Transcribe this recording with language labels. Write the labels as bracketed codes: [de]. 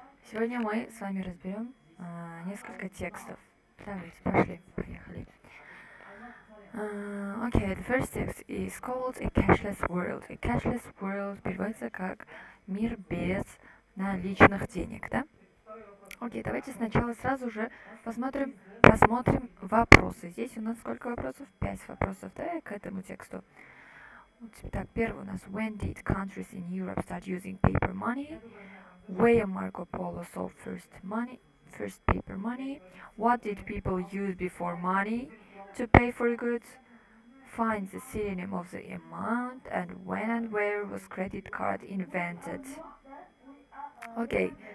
[ru] Сегодня мы с вами разберем несколько текстов. Давайте, пошли, поехали. [en] Okay, the first text is called A Cashless World. [ru] A Cashless World переводится как мир без наличных денег, да? Окей, давайте сначала сразу же посмотрим вопросы. Здесь у нас сколько вопросов? 5 вопросов, да, к этому тексту. Так, первый у нас. [en] When did countries in Europe start using paper money? Where Marco Polo saw first paper money? What did people use before money to pay for goods? Find the synonym of the amount, and when and where was credit card invented? Okay.